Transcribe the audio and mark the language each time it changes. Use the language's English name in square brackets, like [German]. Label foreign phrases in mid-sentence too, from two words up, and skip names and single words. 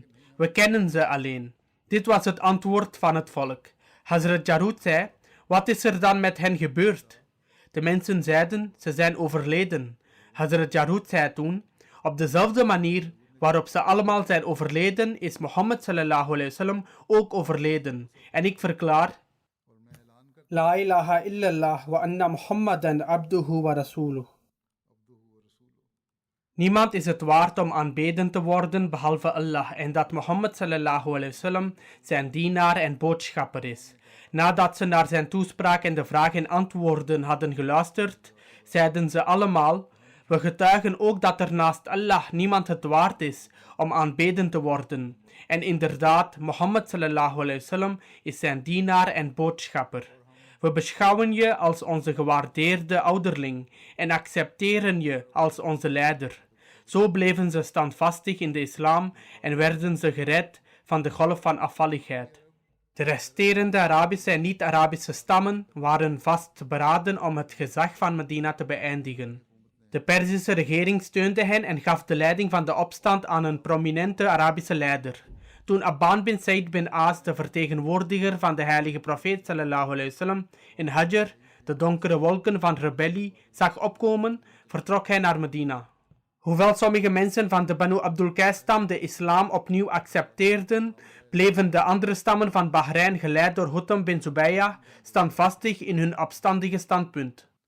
[Dutch] We kennen ze alleen. Dit was het antwoord van het volk. Hazrat Jarud zei: wat is er dan met hen gebeurd? De mensen zeiden: ze zijn overleden. Hazrat Jarud zei toen: op dezelfde manier waarop ze allemaal zijn overleden, is Mohammed [Arabic] صلى الله عليه وسلم [Dutch] ook overleden. En ik verklaar: [Arabic] لا إله إلا الله وأن محمدا عبده ورسوله. [Dutch] Niemand is het waard om aanbeden te worden behalve Allah en dat Mohammed [Arabic] صلى الله عليه وسلم [Dutch] zijn dienaar en boodschapper is. Nadat ze naar zijn toespraak en de vragen en antwoorden hadden geluisterd, zeiden ze allemaal: we getuigen ook dat er naast Allah niemand het waard is om aanbeden te worden. En inderdaad, Mohammed [Arabic] صلى الله عليه وسلم [Dutch] is zijn dienaar en boodschapper. We beschouwen je als onze gewaardeerde ouderling en accepteren je als onze leider. Zo bleven ze standvastig in de islam en werden ze gered van de golf van afvalligheid. De resterende Arabische en niet-Arabische stammen waren vastberaden om het gezag van Medina te beëindigen. De Perzische regering steunde hen en gaf de leiding van de opstand aan een prominente Arabische leider. Toen Abbaan bin Said bin Aas, de vertegenwoordiger van de heilige profeet [Arabic] صلى الله عليه وسلم, [Dutch] in Hajar de donkere wolken van rebellie zag opkomen, vertrok hij naar Medina. Hoewel sommige mensen van de Banu Abdul Qais-stam de islam opnieuw accepteerden, bleven de andere stammen van Bahrein, geleid door Hutam bin Zubayah, standvastig in hun opstandige standpunt.